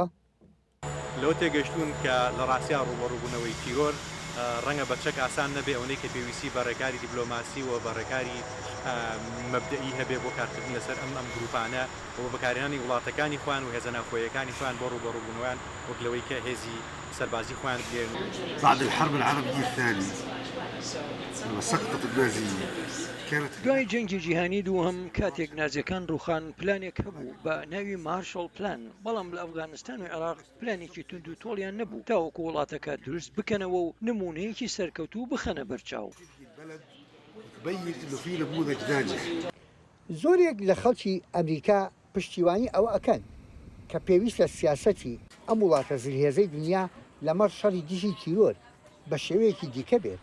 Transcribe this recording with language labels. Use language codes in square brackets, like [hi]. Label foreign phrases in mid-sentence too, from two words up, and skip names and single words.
[ckb] لەوە تێگەشتون کە لە ڕاستیان ڕوبەڕووبوونەوەی تیرۆر ڕەنگە بەچەک ئاسان نەبێ ئەوەی کە پێویستی بە ڕێکاری دیبلۆماسی و بە ڕێکاری مەبدەئی هەبێ بۆ کارکردن لەسەر ئەم گروپانە بۆ بەکارهێنانی وڵاتەکانی خوان و هێزە ناوخۆیەکانی خوان بۆ ڕوبەڕووبوونەوەیان وەک لەوەی کە هێزی سەربازی خوان بێن. [ar] بعد الحرب العربية الثانية لما سقطت النازية [ckb] دوای جەنگی جیهانی دووهەم کاتێک نازیەکان ڕوخان پلانێک هەبوو بە ناوی مارشال پلان بەڵام لە ئەفغانستان و عێراق پلانێکی تونند و تۆڵیان نەبوو تاوەکو وڵاتەکە دروست بکەنەوە و نمونەیەکی سەرکەوتوو بخەنە بەرچاو. زۆرێک لە خەڵکی ئەمریکا پشتیوانی ئەوە ئەکەن کە پێویست لە سیاسەتی ئەم وڵاتە زلهێزەی دنیا لەمەڕ شەڕی دژی تیرۆر بە شێوەیەکی دیکە بێت.